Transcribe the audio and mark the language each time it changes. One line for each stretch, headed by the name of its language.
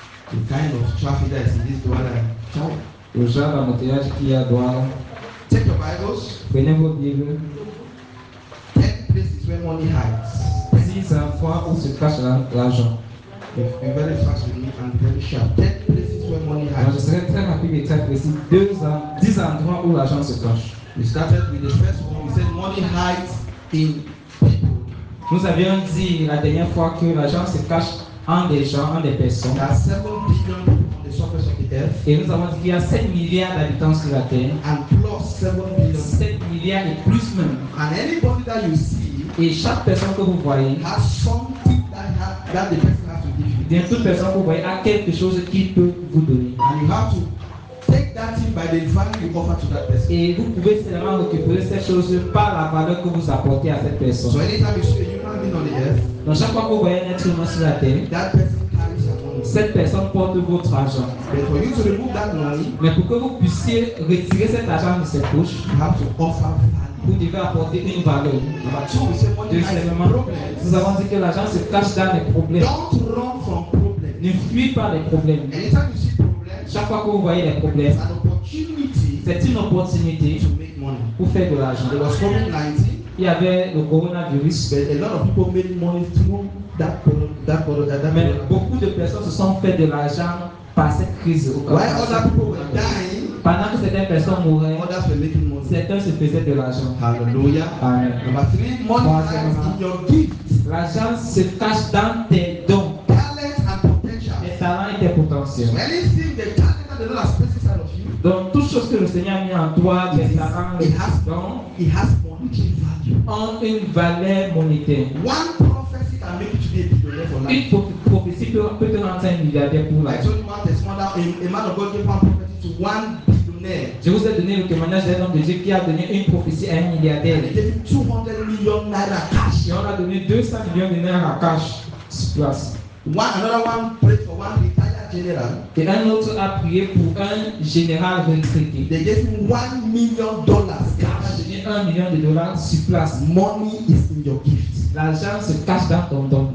English: The kind of traffic that is in this Douala. Ciao.
French: Le genre d'embouteillage qu'il y a à Douala.
English: Take your Bibles.
French: Prenez vos Bibles.
English: 10 places where money hides.
French: 6 fois où se cache l'argent.
English: Be very fast with me and very sharp. 10 places where money
French: Alors, je
English: hides.
French: serai très rapide et très précis. 10 endroits où l'argent se cache.
English: We started with the first one. We said money hides in people.
French: Nous avions dit la dernière fois que l'argent se cache en des gens, en des personnes.
English: There are 7 billion people on the surface of the earth.
French: Et nous avons dit qu'il y a 7 milliards d'habitants sur la Terre.
English: And plus 7 billion.
French: 7 milliards et plus même.
English: And anybody that you see
French: Et chaque personne que vous voyez,
English: has something that the person has to give you.
French: bien toute personne que vous voyez a quelque chose qu'il peut vous donner.
English: And you have to take that thing by the value you offer to that person.
French: Et vous pouvez seulement récupérer cette chose par la valeur que vous apportez à cette
English: So
French: personne.
English: anytime you see a human being on the earth,
French: Donc chaque fois que vous voyez un être humain sur la Terre,
English: that person carries your money.
French: cette personne porte votre argent.
English: But for you to remove that money,
French: Mais pour que vous puissiez retirer cet argent de ses poches,
English: you have to offer value.
French: vous devez apporter une valeur.
English: Number 2, we say money hides in
French: Deuxièmement,
English: problems.
French: nous avons dit que l'argent se cache dans les problèmes.
English: Don't run from problems.
French: Ne fuis pas les problèmes.
English: Anytime you see problems,
French: Chaque fois que vous voyez les problèmes,
English: it's an opportunity
French: c'est une opportunité
English: to make money.
French: pour faire de l'argent.
English: There was COVID-19,
French: Il y avait le coronavirus,
English: but a lot of people made money through that
French: mais beaucoup de personnes se sont fait de l'argent par cette crise.
English: While other people were dying,
French: Pendant que certaines personnes mouraient,
English: others were making money. certains se faisaient de l'argent. Hallelujah. Amen. Number 3, money hides in your gifts,
French: L'argent se cache dans tes dons,
English: talents, and potential.
French: tes talents et tes potentiels.
English: So anything, the talent that the Lord has placed inside of you,
French: Donc, toute chose que le Seigneur a mis en toi, tes talents, tes dons,
English: it has monetary value.
French: ont une valeur monétaire.
English: One prophecy can make you to be a billionaire for life.
French: Une prophétie peut te rendre un milliardaire pour la
English: I
French: vie.
English: told you one testimony that a man of God gave one prophecy to one billionaire.
French: Je vous ai donné le témoignage d'un homme de Dieu qui a donné une prophétie à un milliardaire.
English: And he gave him 200 million naira cash.
French: Et on a donné 200 millions de naira à cash sur place.
English: Another one prayed for one retired general.
French: Et un autre a prié pour un général retraité.
English: They gave him $1 million
French: Il a
English: cash.
French: donné $1 million sur place.
English: Money is in your gift.
French: L'argent se cache dans ton don.